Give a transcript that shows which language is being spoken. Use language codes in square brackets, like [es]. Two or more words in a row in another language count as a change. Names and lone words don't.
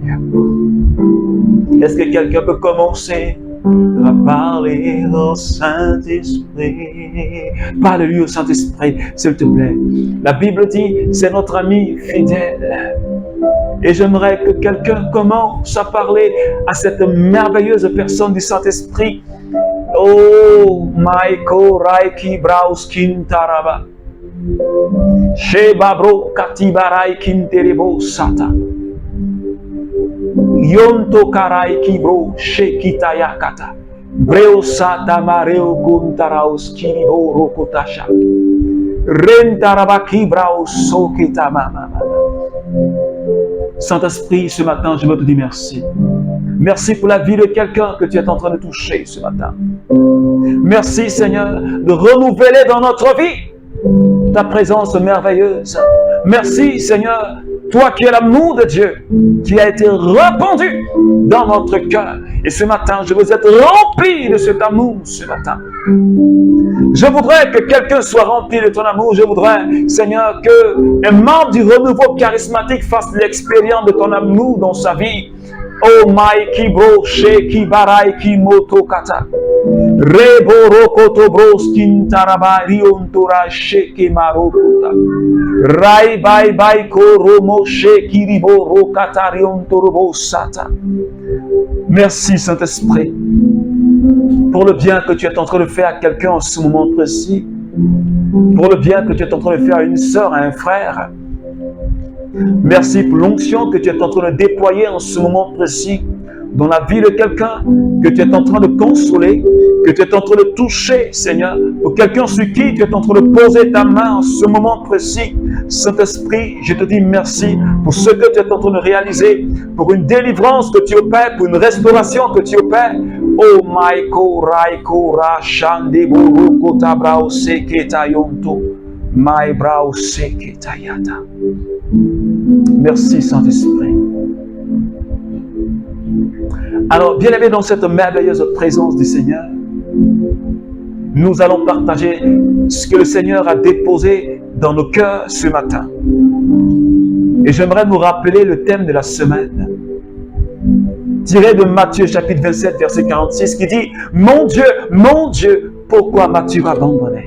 [fr] Est-ce que quelqu'un peut commencer à parler au Saint-Esprit? Parle-lui au Saint-Esprit, s'il te plaît. La Bible dit, c'est notre ami fidèle. Et j'aimerais que quelqu'un commence à parler à cette merveilleuse personne du Saint-Esprit. Oh, Maiko Raiki Brauskin Taraba. Shebabro Katibarai Kinterebo Sata. Yonto Karai Kibro Shekitayakata. Breo Sata Mareo Kuntaraus Kiribo Rokotasha. Rentaraba Kibrao Sokita Mama. Saint-Esprit, ce matin, je veux te dire merci. Merci pour la vie de quelqu'un que tu es en train de toucher ce matin. Merci, Seigneur, de renouveler dans notre vie ta présence merveilleuse. Merci, Seigneur, toi qui es l'amour de Dieu, qui a été répandu dans notre cœur. Et ce matin, je veux être rempli de cet amour ce matin. Je voudrais que quelqu'un soit rempli de ton amour. Je voudrais, Seigneur, qu'un membre du renouveau charismatique fasse l'expérience de ton amour dans sa vie. Oh my kibro sheki barai kimoto kata. Rebo rokoto broskin tarabari ontora sheki marokota. Rai bai bai koromo sheki ribo rokatari ontorobo sata. Merci Saint-Esprit pour le bien que tu es en train de faire à quelqu'un en ce moment précis, pour le bien que tu es en train de faire à une sœur, à un frère. Merci pour l'onction que tu es en train de déployer en ce moment précis dans la vie de quelqu'un que tu es en train de consoler, que tu es en train de toucher, Seigneur, pour quelqu'un sur qui tu es en train de poser ta main en ce moment précis. Saint-Esprit, je te dis merci pour ce que tu es en train de réaliser, pour une délivrance que tu opères, pour une restauration que tu opères. Oh my Raiko Rashandi Buruko Tabrao Seketayonto, my Brao Seketayata. Merci Saint-Esprit. Alors, bien aimé, dans cette merveilleuse présence du Seigneur, nous allons partager ce que le Seigneur a déposé dans nos cœurs ce matin. Et j'aimerais nous rappeler le thème de la semaine, tiré de Matthieu chapitre 27, verset 46, qui dit « Mon Dieu, pourquoi m'as-tu abandonné ?»